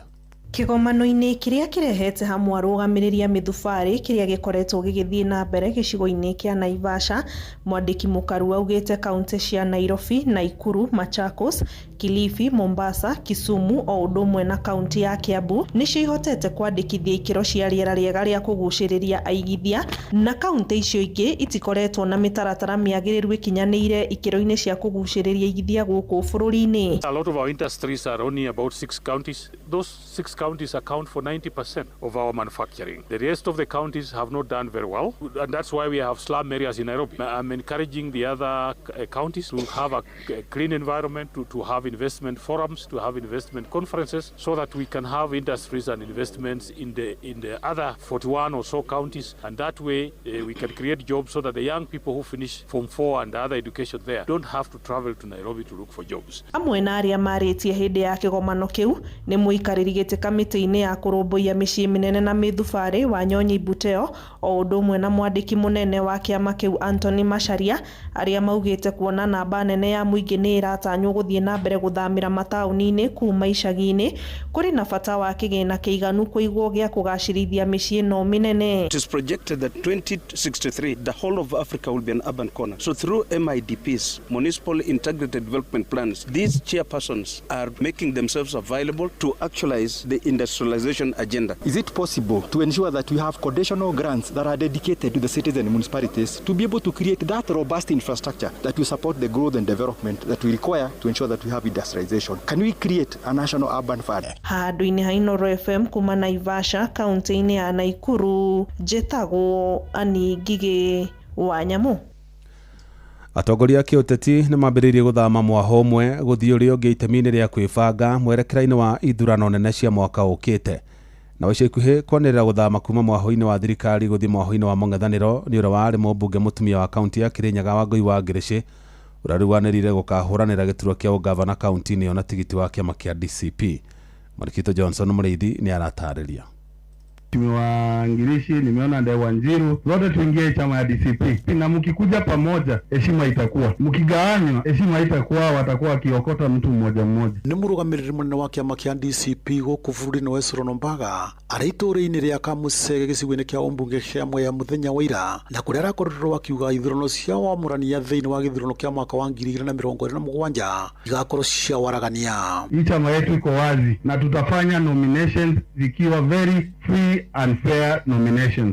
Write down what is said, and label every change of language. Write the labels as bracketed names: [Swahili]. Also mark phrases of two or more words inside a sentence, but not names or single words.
[Kikuyu] Kĩgomano-inĩ kĩrĩa kĩrehete hamwe arũgamĩrĩria mĩthubarĩ kĩrĩa gĩkoretwo gĩgĩthiĩ na mbere gĩcigo-inĩ kĩa Naivasha, mwandĩki mũkaru augĩte kaunti cia Nairobi, Naikuru, Machakos Kilifi, Mombasa, Kisumu o ũndũ ũmwe na kaunti ya Kiambu nĩcio ihotete kwandĩkithia ikĩro cia rĩera rĩega rĩa kũgucĩrĩria aigithia, na kaunti icio ingĩ itikoretwo na mĩtaratara mĩagĩrĩru ikinyanĩire ikĩro-inĩ cia kũgucĩrĩria aigithia gũkũ bũrũri-inĩ. [English] A lot of our industries are only about 6 counties. Those 6 counties account for 90% of our manufacturing. The rest of the counties have not done very well, and that's why we have slum areas in Nairobi. I'm encouraging the other counties to have a clean environment, to have investment forums, to have investment conferences, so that we can have industries and investments in the other 41 or so counties, and that way we can create jobs so that the young people who finish Form 4 and other education there don't have to travel to Nairobi to look for jobs. [Kikuyu] Amwe na arĩa marĩtie hĩndĩ ya kĩgomano kĩu nĩ mũikarĩri gĩtĩ kamĩtĩ-inĩ ya kũrũmbũiya mĩciĩ mĩnene na mĩthubarĩ wa Nyonyi Buteo o ũndũ ũmwe na mwandĩki mũnene wa kĩama kĩu Anthony Macharia, arĩa maugĩte kuona namba nene ya mũingĩ nĩ ĩratanywo gũthiĩ na mbere gũthamĩra mataũni-inĩ kuma icagi-inĩ kũrĩ na bata wa kĩgĩna kĩiganu kũigwo gĩa kũgacĩrithia mĩciĩ no mĩnene. [English] It is projected that 2063 the whole of Africa will be an urban corner. So through MIDPs, municipal integrated development plans, these chairpersons are making themselves available to actualize the industrialization agenda. Is it possible to ensure that we have conditional grants that are dedicated to the cities and municipalities to be able to create that robust infrastructure that will support the growth and development that we require to ensure that we have industrialization? Can we create a national urban fund? [Kikuyu] Handũ-inĩ ha Inooro FM kuma Naivasha, kaunti-inĩ ya Naikuru, njĩtagwo Ani Ngigĩ wa Nyamũ. Atongoria a kĩũteti nĩ mambĩrĩirie gũthama mwaho ũmwe gũthiĩ ũrĩa ũngĩ itemi-inĩ rĩa kwĩbanga mwerekera-inĩ wa ithurano nene cia mwaka ũkĩte. Na ica ikuhĩ kwanĩrĩra gũthama kuma mwaho-inĩ wa thirikari gũthiĩ mwaho-inĩ wa mũng'ethanĩro nĩ ũrĩa warĩ mũmbunge mũtumia wa kaunti ya Kĩrĩnyaga Wangũi wa Ngĩrĩcĩ ũrĩa rĩu wanĩrĩire gũkahũranĩra gĩturwa kĩa ũgavana kaunti-inĩ ĩyo na tigiti wa kĩama kĩa DCP. Marikito Johnson Mũrĩithi nĩ aratarĩria. [Swahili] Mheshimiwa Ngirishi, nimeona Ndai Wanjiru, zote tuingie chama ya DCP. Na mkikuja pamoja, heshima itakuwa. Mkigawanywa, heshima haitakuwa, watakuwa wakiokota mtu mmoja mmoja. [Kikuyu] Nĩ mũrũgamĩrĩri mũnene wa kĩama kĩa DCP gũkũ bũrũri-inĩ wa Solomon Mbaga arĩ itũũra-inĩ rĩa Kamucege gĩcigo-inĩ kĩa ũmbunge kĩa Mwea mũthenya wa ira, na kũrĩa arakorirwo akiuga ithurano cia wamũrania thĩinĩ wa gĩthurano kĩa mwaka wa 2027 igakorwo cia waragania. [Swahili] Hii chama yetu iko wazi na tutafanya nominations zikiwa [English] very free and fair nominations.